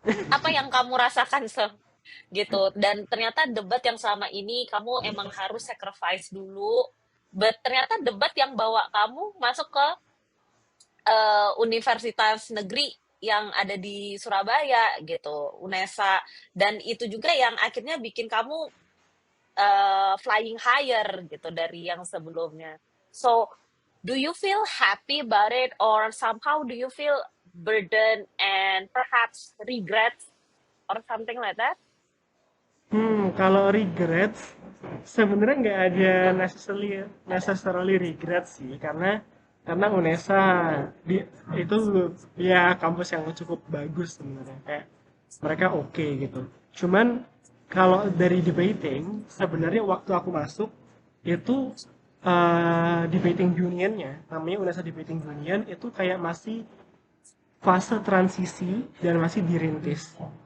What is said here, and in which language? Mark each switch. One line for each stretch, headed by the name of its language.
Indonesian: Apa yang kamu rasakan gitu, dan ternyata debat yang selama ini kamu emang harus sacrifice dulu, but ternyata debat yang bawa kamu masuk ke universitas negeri yang ada di Surabaya gitu, UNESA, dan itu juga yang akhirnya bikin kamu
English: flying higher
Indonesian: gitu dari yang sebelumnya.
English: So, do you feel happy about it, or somehow do you feel burden and perhaps regret or something like that?
Indonesian: Kalau regrets, sebenarnya nggak ada
English: necessarily regret
Indonesian: sih, karena UNESA di, itu ya kampus yang cukup bagus sebenarnya, kayak mereka oke gitu. Cuman kalau dari debating, sebenarnya waktu aku masuk itu debating unionnya, namanya UNESA debating union, itu kayak masih fase transisi dan masih dirintis.